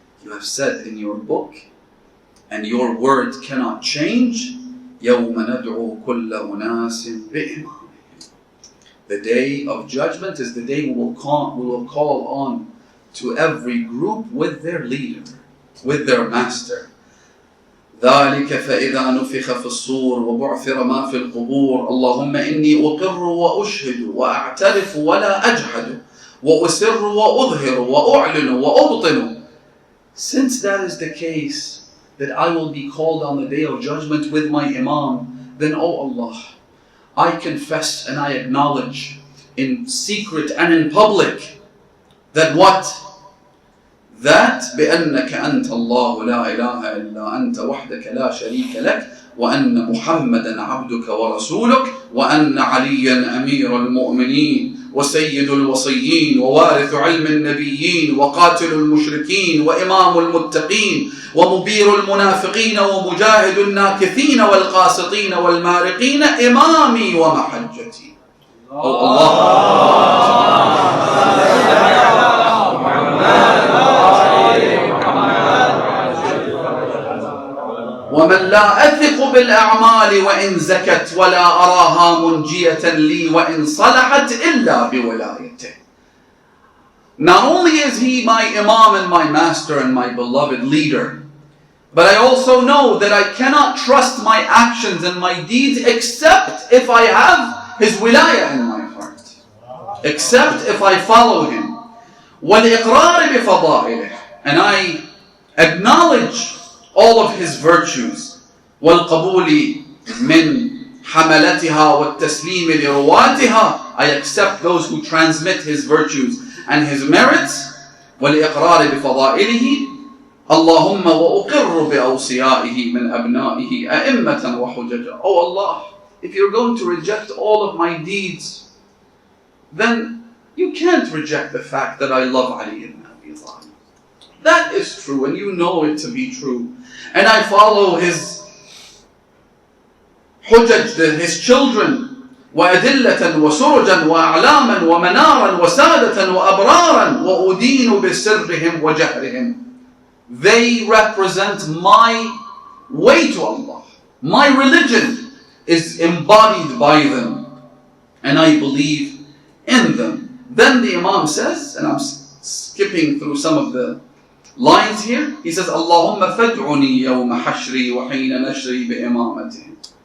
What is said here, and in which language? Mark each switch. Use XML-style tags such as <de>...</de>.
<en>You have said in your book, and your word cannot change,</en> <ar>يَوْمَ نَدْعُو كُلَّ أُنَاسٍ بِإِمَامِهِمْ.</ar> <en>The day of judgment is the day we will call on to every group with their leader, with their master.</en> <ar>ذلك فإذا نفخ في الصور وبعثر ما في القبور اللهم إني أقر وأشهد وأعترف ولا أجحد وأسر وأظهر وأعلن وأبطن.</ar> <en>Since that is the case, that I will be called on the day of judgment with my Imam, then O Allah, I confess and I acknowledge in secret and in public that what? That</en> <ar>بأنك أنت الله لا إله إلا أنت وحدك لا شريك لك وأن محمدا عبدك ورسولك وأن عليا أمير المؤمنين وسيد الوصيين ووارث علم النبيين وقاتل المشركين وإمام المتقين ومبير المنافقين ومجاهد الناكثين والقاسطين والمارقين إمامي ومحجتي. ومن لا أثق بالأعمال وإن زكت ولا أراها منجية لي وإن صلحت إلا بولايته.</ar> <en>Not only is he my Imam and my master and my beloved leader, but I also know that I cannot trust my actions and my deeds except if I have his wilayah in my heart, except if I follow him.</en> <ar>وَالْإِقْرَارِ بِفَضَائِلِهِ,</ar> <en>and I acknowledge all of his virtues.</en> <ar>وَالْقَبُولِ مِنْ حَمَلَتِهَا وَالتَّسْلِيمِ لِرُوَاتِهَا,</ar> <en>I accept those who transmit his virtues and his merits.</en> <ar>وَالْإِقْرَارِ بِفَضَائِلِهِ اللهم وأقر بأوصيائه من أبنائه أئمة وحججا.</ar> <en>Oh Allah, if you're going to reject all of my deeds, then you can't reject the fact that I love Ali ibn Abi Talib. That is true, and you know it to be true. And I follow his hujaj, his children,</en> <ar>وأدلة وسرجا وأعلاما ومنارا وسادة وأبرارا وأدين بسرهم وجهرهم.</ar> <en>They represent my way to Allah. My religion is embodied by them, and I believe in them. Then the Imam says, and I'm skipping through some of the lines here, he says,</en> <ar>Allahumma fad'uni yawma hashri wa hina nashri bi imamati.</ar>